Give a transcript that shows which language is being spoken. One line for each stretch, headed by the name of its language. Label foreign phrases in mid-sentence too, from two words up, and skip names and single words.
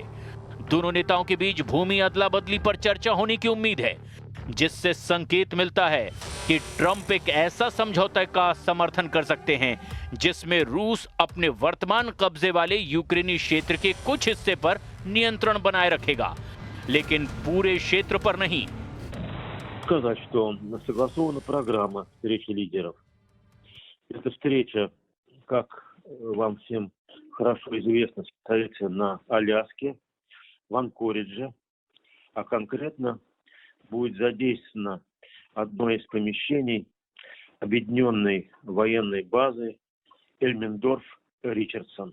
Hindi: दोनों नेताओं के बीच भूमि अदला बदली पर चर्चा होने की उम्मीद है, जिससे संकेत मिलता है कि ट्रंप एक ऐसा समझौते का समर्थन कर सकते हैं जिसमें रूस अपने वर्तमान कब्जे वाले यूक्रेनी क्षेत्र के कुछ हिस्से पर नियंत्रण बनाए रखेगा, लेकिन पूरे क्षेत्र पर नहीं।
Russian: Сказать, что согласована программа встречи лидеров. Эта встреча, как вам всем хорошо известно, состоится на Аляске, в Анкоридже, а конкретно будет задействовано одно из помещений объединенной военной базы Эльмендорф-Ричардсон.